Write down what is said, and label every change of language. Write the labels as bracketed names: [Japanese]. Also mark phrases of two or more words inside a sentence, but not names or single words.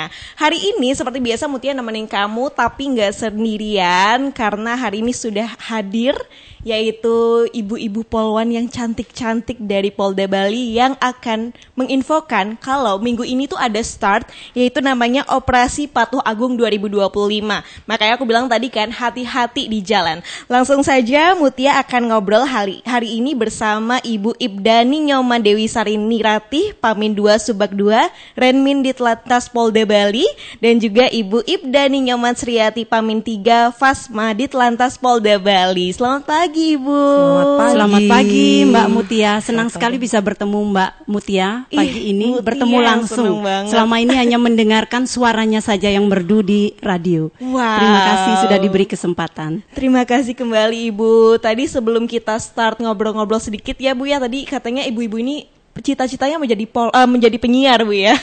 [Indonesian] Hari ini seperti biasa Mutia nemenin kamu tapi nggak sendirian karena hari ini sudah hadir yaitu ibu-ibu polwan yang cantik-cantik dari Polda Bali yang akan menginfokan kalau minggu ini tuh ada start yaitu namanya Operasi Patuh Agung 2025. Makanya aku bilang tadi kan hati-hati di jalan. Langsung saja Mutia akan ngobrol hari ini bersama Ibu Ibdani Nyoman Dewi Sarini Ratih, Pamin 2 Subak 2, Renmin Ditlantas Polda Bali, dan juga Ibu Ibdani Nyoman Sriati Pamin 3, Fasma Ditlantas Polda Bali. Selamat pagi Ibu. Selamat pagi Mbak Mutia. Senang sekali bisa bertemu Mbak Mutia pagi ini, Mutia, bertemu langsung. Selama ini hanya mendengarkan suaranya saja yang merdu di radio. Wow. Terima kasih sudah diberi kesempatan. Terima kasih kembali Ibu. Tadi sebelum kita start ngobrol-ngobrol sedikit ya Bu ya, tadi katanya ibu-ibu ini cita-citanya menjadi penyiar Bu ya.